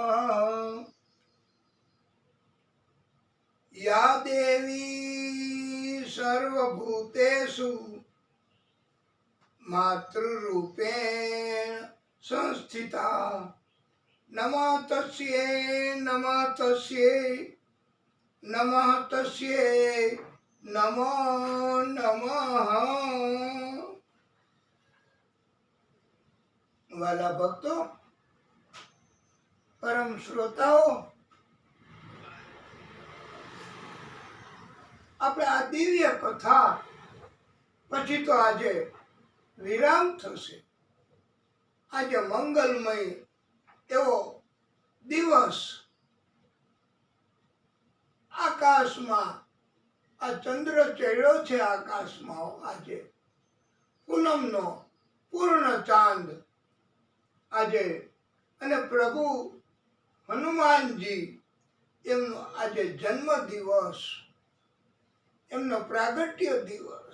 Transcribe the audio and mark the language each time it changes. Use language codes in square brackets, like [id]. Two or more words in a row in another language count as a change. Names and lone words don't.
[sa] या देवी सर्वभूतेषु मातृरूपेण संस्थिता, नमः तस्यै, नमः तस्यै, नमः तस्यै, नमो नमः। [gu] વાલા ભક્તો, પરમ શ્રોતાઓ, આપણે આ દિવ્ય કથા પછી તો આજે વિરામ થશે। આજે મંગલમય એવો દિવસ, આકાશમાં આ ચંદ્ર ચડ્યો છે, આકાશમાં આજે પૂનમનો પૂર્ણ ચાંદ આજે, અને પ્રભુ હનુમાનજી એમનો આજે જન્મ દિવસ, એમનો પ્રાગટ્ય દિવસ।